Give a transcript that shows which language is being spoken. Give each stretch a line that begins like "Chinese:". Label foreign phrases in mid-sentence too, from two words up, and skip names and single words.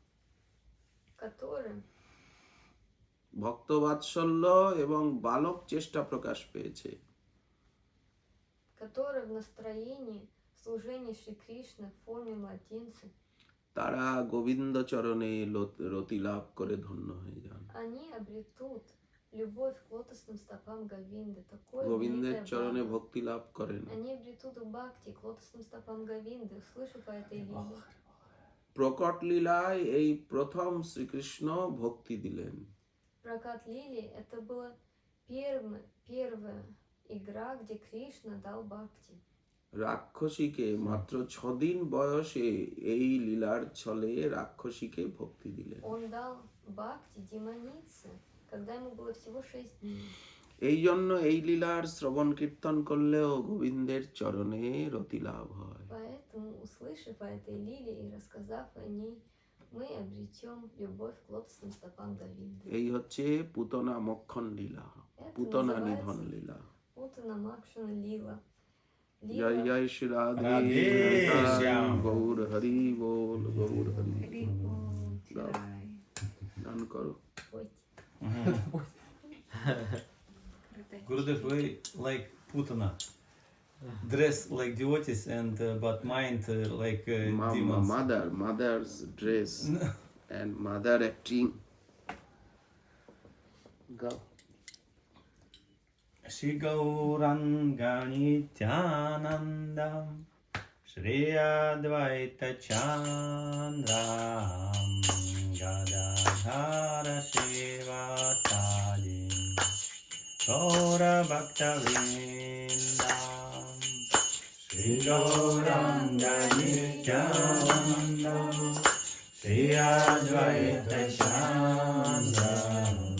Russian: которым
Bangla: ভক্তবাৎসল্য এবং বালক চেষ্টা প্রকাশ পেয়েছে,
Russian: в настроении служения Шри Кришны в форме младенца,
Bangla: তারা গোবিন্দ চরণে রতি লাভ করে ধন্য হয়ে যান।
Russian: они обретут любовь к лотосным стопам Говинды, такое
Bangla: গোবিন্দের
Russian: великое
Bangla: চরণে
Russian: благо.
Bangla: ভক্তি লাভ করেন।
Russian: Они обретут бхакти к лотосным стопам Говинды, услышав о этой лиле.
Bangla: প্রকট লীলায় এই প্রথম শ্রীকৃষ্ণ ভক্তি দিলেন।
Russian: Прокат лилии — это была первая игра, где Кришна дал бхакти.
Bangla: রাক্ষসীকে মাত্র 6 দিন বয়সে এই লীলার ছলে রাক্ষসীকে ভক্তি দিলেন।
Russian: Он дал бхакти демонице, когда ему было всего 6 дней.
Bangla: এই জন্য এই লীলার শ্রবণ কীর্তন করলেও গোবিন্দের চরণে রতি লাভ হয়।
Russian: Поэтому, услышав о этой лиле и рассказав о ней, мы обретем любовь к лотосным стопам Говинды.
Bangla: এই হচ্ছে পুতনা মক্ষণ লীলা,
Russian: Это
Bangla: পুতনা নিধন
Russian: называется
Bangla: লীলা।
Russian: Путана Макшана Лила.
Bangla: জয়
Russian: Лила.
Bangla: জয় শ্রী রাধে রাধে শ্যাম। গৌর হরি বল, গৌর হরি Хри Ом Чирай. গান করো।
Russian: Пойте.
English: Gurudev, we like Putana. Dress like devotees and but mind like demons. Mother's dress and mother acting. Go.
Sanskrit: Shri Gauranga Nityanandam Shri Advaita Chandram Gadadhara Shivasadim Gaura Bhakta Vrindam Shri Gauranga Nityanandam Shri Advaita Chandram